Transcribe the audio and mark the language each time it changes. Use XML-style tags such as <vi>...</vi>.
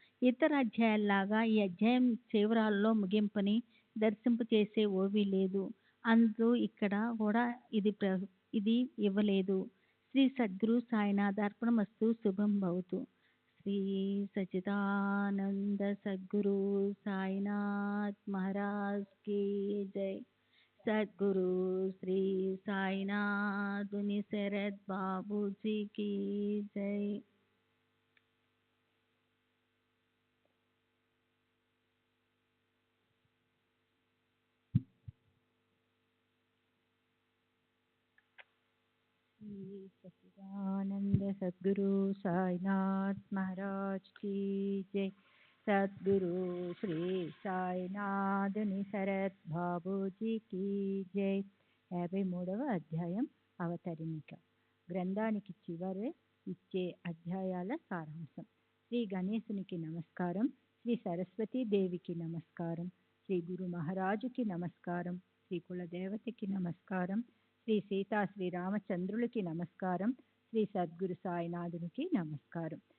<te>ఇతర అధ్యాయాల్లాగా ఈ అధ్యాయం చివరాల్లో ముగింపుని దర్శింపచేసే ఓవి లేదు. అందు ఇక్కడ కూడా ఇది ఇవ్వలేదు.</te> <sa>శ్రీ సద్గురు సాయినాథార్పణమస్తు. శుభం భవతు.</sa> <hi>శ్రీ సచ్చిదానంద సద్గురు సాయినాథ్ మహారాజ్ की जय. सद्गुरु श्री साईनाथ शरद बाबू जी की जय. श्री सच्चिदानंद सद्गुरु साईनाथ महाराज की जय. सद्गुरु श्री साईनाथ शरद బాబూజీ की जय.</hi> <te>53వ అధ్యాయం అవతరిణిక. గ్రంథానికి చివరి ఇచ్చే అధ్యాయాల సారాంశం. శ్రీ గణేశునికి నమస్కారం, శ్రీ సరస్వతీదేవికి నమస్కారం, శ్రీ గురు మహారాజుకి నమస్కారం, శ్రీ కులదేవతకి నమస్కారం, శ్రీ సీతా శ్రీరామచంద్రులకి నమస్కారం, శ్రీ సద్గురు సాయినాథునికి నమస్కారం.</te>